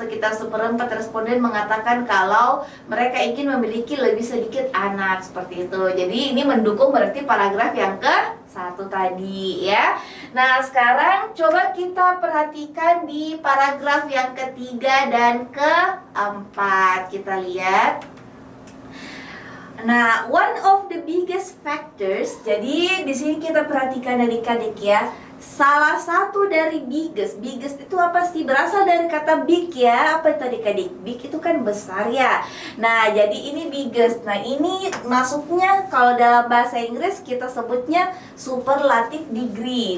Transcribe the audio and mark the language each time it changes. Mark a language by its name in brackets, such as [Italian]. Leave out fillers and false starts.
[Indonesian] Sekitar seperempat responden mengatakan kalau mereka ingin memiliki lebih sedikit anak, seperti itu. Jadi ini mendukung berarti paragraf yang ke-1 tadi ya. Nah, sekarang coba kita perhatikan di paragraf yang ketiga dan ke-4. Kita lihat. [English] Nah, one of the biggest factors. [Indonesian] Jadi di sini kita perhatikan adik-adik ya. Salah satu dari biggest itu apa sih? Berasal dari kata big ya. Apa itu adik-adik? Big itu kan besar ya. Nah, jadi ini biggest. Nah, ini masuknya kalau dalam bahasa Inggris kita sebutnya superlative degree.